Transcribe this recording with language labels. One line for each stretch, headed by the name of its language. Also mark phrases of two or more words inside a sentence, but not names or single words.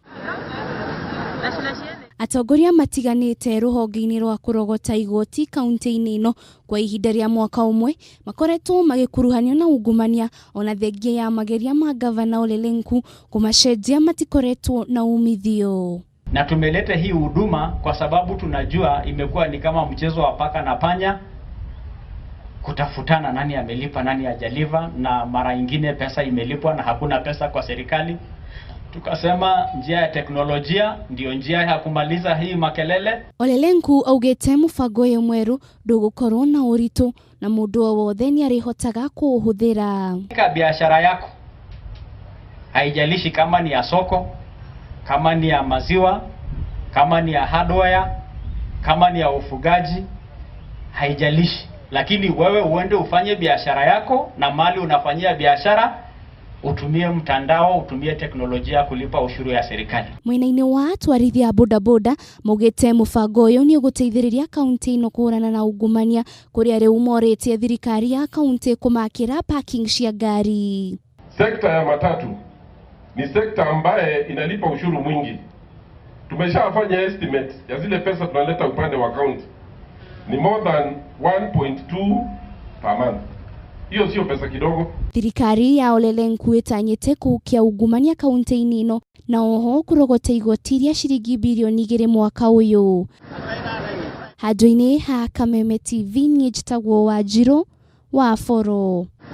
Kikuyu: Atongoria matiganite ruhonge-ini rwa kurogota igoti kaunti-ini ino kwa ihinda ria mwaka umwe makoretwo magikuruhanio na ungumania ona thengia ya mageria ma gavana Ole Lenku kumacenjia matikoretwo na umithio.
Swahili: Na tumeleta hii huduma kwa sababu tunajua imekuwa ni kama mchezo wa paka na panya, kutafutana nani amelipa nani hajalipa, na mara nyingine pesa imelipwa na hakuna pesa kwa serikali. Tukasema njia ya teknolojia ndio njia ya kumaliza hii makelele.
Kikuyu: Ole Lenku augete mubango uyu mweru ndugukorwo na uritu na mundu wothe ni arihotaga kuuhuthira.
Swahili: Biashara yako haijalishi kama ni ya soko, kama ni ya maziwa, kama ni ya hardware, kama ni ya ufugaji, haijalishi. Lakini wewe uende ufanye biashara yako, na mali unafanyia biashara utumie mtandao, utumie teknolojia kulipa ushuru ya serikali.
Kikuyu: Mwena-ini wa atwarithia bodaboda mugite mubango uyu ni uguteithiriria kaunti ino kuhurana na ungumania kuria riu moretie thirikari ya kaunti kumakira parking cia gari.
Swahili: Sekta ya matatu ni sekta ambaye inalipa ushuru mwingi. Tumeshafanya estimate ya zile pesa tunaleta upande wa kaunti ni
English: more than 1.2 per month.
Swahili: Hiyo sio pesa kidogo.
Kikuyu: Thirikari ya Ole Lenku itanyite kukia ungumania kaunti-ini ino na oho kurogota igoti ria ciringi mbirioni 2 mwaka uyu. Handũ-inĩ ha Kameme TV ni njitagwo Wanjiru wa Boro.